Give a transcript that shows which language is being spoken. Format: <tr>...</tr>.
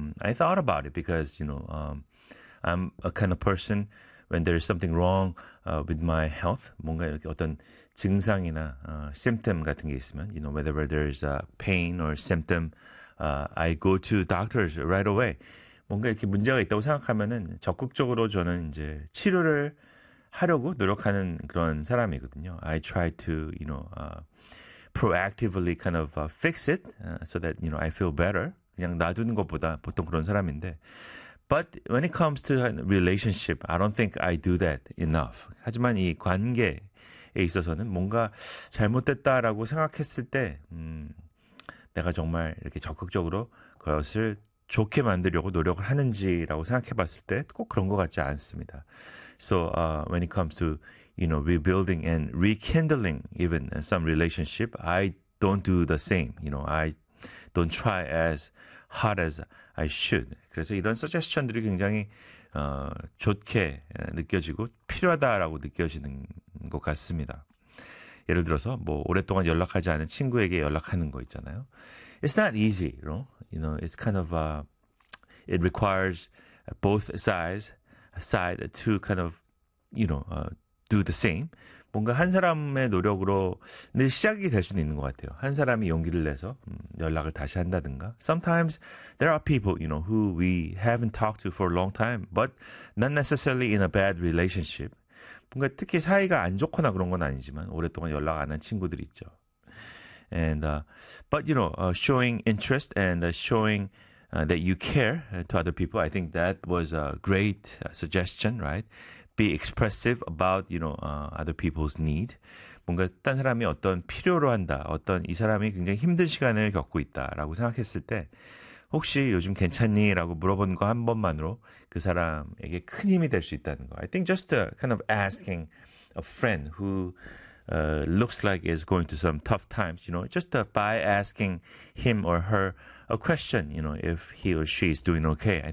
<en>I thought about it because, I'm a kind of person when there is something wrong with my health,</en> <ko>뭔가 이렇게 어떤 증상이나 symptom 같은 게 있으면,</ko> <en>whenever there is a pain or symptom, I go to doctors right away.</en> <ko>뭔가 이렇게 문제가 있다고 생각하면은 적극적으로 저는 이제 치료를 하려고 노력하는 그런 사람이거든요.</ko> <en>I try to, proactively kind of fix it so that, I feel better.</en> <ko>그냥 놔두는 것보다 보통 그런 사람인데.</ko> <en>But when it comes to relationship, I don't think I do that enough.</en> <ko>하지만 이 관계에 있어서는 뭔가 잘못됐다라고 생각했을 때, 내가 정말 이렇게 적극적으로 그것을 좋게 만들려고 노력을 하는지라고 생각해 봤을 때꼭 그런 것 같지 않습니다.</ko> <en>So, when it comes to, rebuilding and rekindling even some relationship, I don't do the same. I don't try as hard as I should.</en> <ko>그래서 이런 suggestion들이 굉장히, 좋게 느껴지고 필요하다라고 느껴지는 것 같습니다. 예를 들어서 뭐 오랫동안 연락하지 않은 친구에게 연락하는 거 있잖아요.</ko> <en>It's not easy, It's kind of it requires both side to kind of do the same.</en> <ko>뭔가 한 사람의 노력으로 늘 시작이 될 수도 있는 것 같아요. 한 사람이 용기를 내서 연락을 다시 한다든가.</ko> <en>Sometimes there are people who we haven't talked to for a long time, but not necessarily in a bad relationship.</en> <ko>뭔가 특히 사이가 안 좋거나 그런 건 아니지만 오랫동안 연락 안한 친구들이 있죠.</ko> <en>But showing interest and showing that you care to other people, I think that was a great suggestion, right? Be expressive about other people's need.</en> <ko>뭔가 다른 사람이 어떤 필요로 한다, 어떤 이 사람이 굉장히 힘든 시간을 겪고 있다라고 생각했을 때 혹시 요즘 괜찮니?라고 물어본 거한 번만으로 그 사람에게 큰 힘이 될수 있다는 거.</ko> <en>I think just kind of asking a friend who looks like is going to some tough times, just by asking him or her a question, if he or she is doing okay.</en>